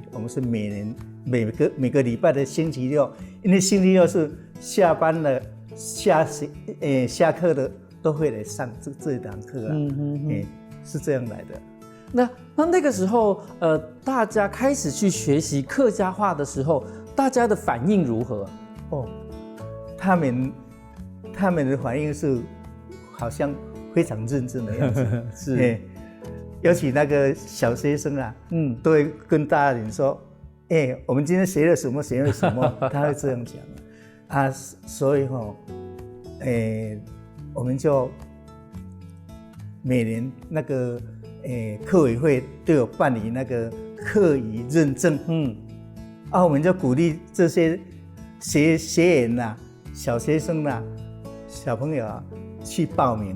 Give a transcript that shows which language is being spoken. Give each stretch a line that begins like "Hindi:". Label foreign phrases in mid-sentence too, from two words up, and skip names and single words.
Chinese: 我們是每個禮拜的星期六，因為星期六是下班了下課的都會來上這一堂課是這樣來的。那個時候，大家開始去學習客家話的時候，大家的反應如何？他們的反應是好像非常认真的样子。是，尤其那个小学生啊，都会跟大人说，我们今天学了什么，学了什么，他会这样讲啊。所以我们就每年那个课委会都有办理那个课语认证，我们就鼓励这些学员呐、小学生呐、小朋友啊去报名。